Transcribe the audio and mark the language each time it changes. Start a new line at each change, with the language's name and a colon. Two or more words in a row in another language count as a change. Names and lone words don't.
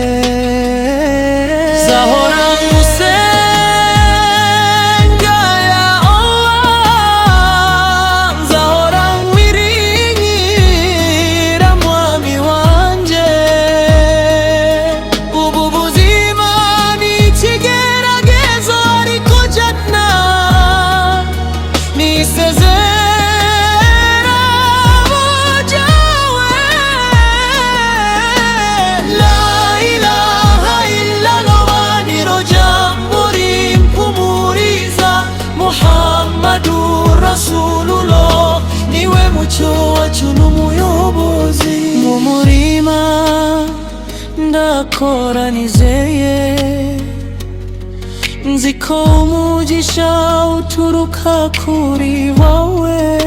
Kinyarwanda: Zahora ngusenga
Arabic: يا الله,
Kinyarwanda: zahora nkwiringira mwami wanje. Ubu buzima ni ikigeragezo, ariko Janna ni isezerano ryawe.
Arabic: لا إله إلا الله
Kinyarwanda: niro jambo rimpumuriza.
Arabic: محمد رسول الله,
Kinyarwanda: niwe mucyo wacu n'umuyobozi. Mu murima ndakora nizeye, nzi ko umugisha uturuka kuri wowe.